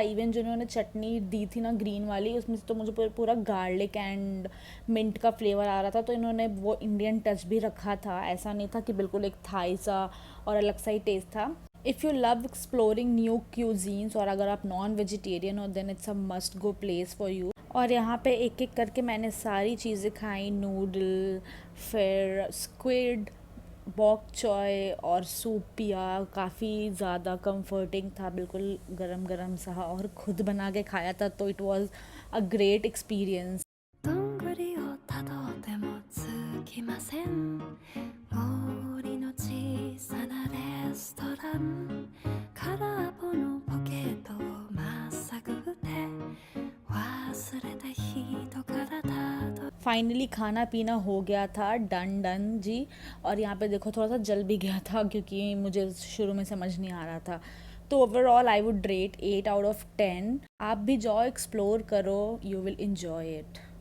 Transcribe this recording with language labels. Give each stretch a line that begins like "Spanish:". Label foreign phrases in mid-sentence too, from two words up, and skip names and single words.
Hindi: इवन जो इन्होंने चटनी दी थी ना ग्रीन वाली, उसमें से तो मुझे पूरा
English: garlic and mint
Hindi: का फ्लेवर आ रहा था। तो इन्होंने वो
English: Indian touch
Hindi: भी रखा था, ऐसा नहीं था कि बिल्कुल एक थाई सा और अलग सा ही टेस्ट था।
English: if you love exploring new cuisines
Hindi: और अगर आप
English: non vegetarian हो then it's a must go place for you।
Hindi: और यहाँ पे एक एक करके मैंने सारी चीज़ें खाई, नूडल, फिर स्क्विड,
English: bok choy
Hindi: और सूप पिया। काफ़ी ज़्यादा कंफर्टिंग था, बिल्कुल गरम गरम सा, और खुद बना के खाया था तो
English: it was a great experience.
Japanese: どんぐりをたどってもつきません森の小さなレストラン空っぽのポケットをまっさぐって忘れた人からたど
Hindi: फाइनली खाना पीना हो गया था,
English: done done
Hindi: जी। और यहाँ पे देखो थोड़ा सा जल भी गया था क्योंकि मुझे शुरू में समझ नहीं आ रहा था।
English: तो overall I would rate 8 out of 10.
Hindi: आप भी जाओ, एक्सप्लोर करो,
English: you will enjoy it.